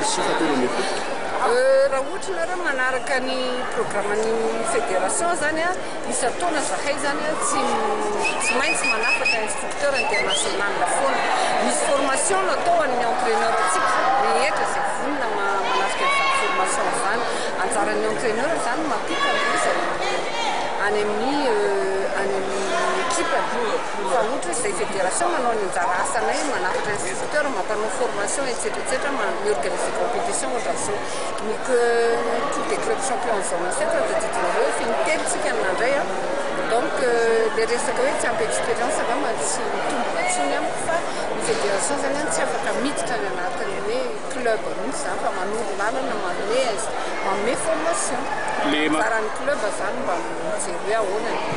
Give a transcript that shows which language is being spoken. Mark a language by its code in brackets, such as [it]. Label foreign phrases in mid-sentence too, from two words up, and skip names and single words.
[mg] raha ohatra nareo manaraka ny programan'ny fédération zany a misy ataona zahay zany a tsy maintsy manafatra [fr] instructeur international [mg] foana misy formation natao an'ny entraîneur atsika rehetra zay vonina manafika formation zany anjaran'ny entraîneur zany mampita any amin'ny équipe fa ohatra zay fédération manao ny anjara asanay manafatra instructeur mampanao formation etc miorganiser compétition ohatran'izao [fr] que tous les clubs champions zone 7 [mg] de titrareo fa nitelitsika amin'andray a donc le resaka hoe tsy ampy expérience angamba tsy mitombo tsony amiko fa ny fédération zany tsy afaka miditra ny anatin'ny hoe club mihitsy zany fa manoro lalana manome formation faran'ny club zany mba mijery ahoana